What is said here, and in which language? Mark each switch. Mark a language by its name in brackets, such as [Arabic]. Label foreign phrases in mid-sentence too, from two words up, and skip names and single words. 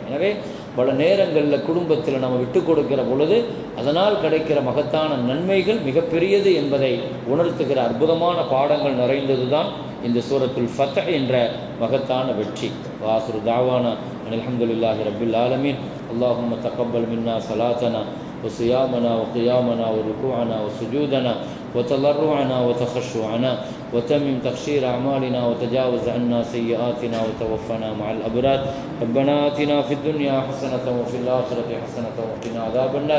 [Tamil] எனவே பல நேரங்களில் குடும்பத்தில் நம்ம விட்டு கொடுக்கிற பொழுது அதனால் கிடைக்கிற மகத்தான நன்மைகள் மிகப்பெரியது என்பதை உணர்த்துகிற அற்புதமான பாடங்கள் நிறைந்தது தான் இந்த சூரத்துல் ஃபத்ஹ் என்ற மகத்தான வெற்றி. [Arabic] وآخر دعوانا الحمد لله رب العالمين. اللهم تقبل منا صلاتنا وصيامنا وقيامنا وركوعنا وسجودنا وتضرعنا وتخشعنا وتمم تقشير أعمالنا وتجاوز عنا سيئاتنا وتوفنا مع الأبرار. ربنا آتنا في الدنيا حسنة وفي الآخرة حسنة وقنا عذاب النار.